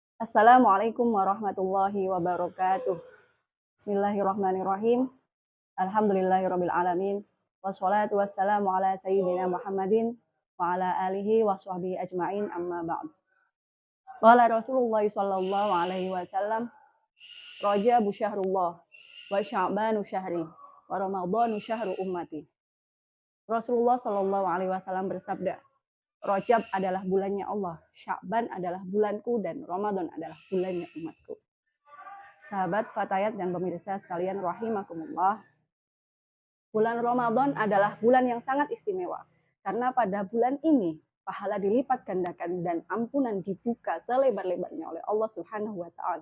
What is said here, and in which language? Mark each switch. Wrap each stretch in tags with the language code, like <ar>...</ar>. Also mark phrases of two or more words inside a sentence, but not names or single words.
<ar>السلام عليكم ورحمة الله وبركاته. بسم الله الرحمن الرحيم. الحمد لله رب العالمين. والصلاة والسلام على سيدنا محمد وعلى آله وصحبه أجمعين أما بعد. قال رسول الله صلى الله عليه وسلم, رجب شهر الله وشعبان شهري ورمضان شهر أمتي.</ar> <id>Rasulullah</id> <ar>صلى الله عليه وسلم</ar> <id>bersabda, Rajab adalah bulannya Allah, Sya'ban adalah bulanku, dan Ramadan adalah bulannya umatku. Sahabat Fatayat dan pemirsa sekalian rahimakumullah, bulan Ramadan adalah bulan yang sangat istimewa. Karena pada bulan ini, pahala dilipat gandakan dan ampunan dibuka selebar-lebarnya oleh Allah</id> <ar>سبحانه وتعالى.</ar>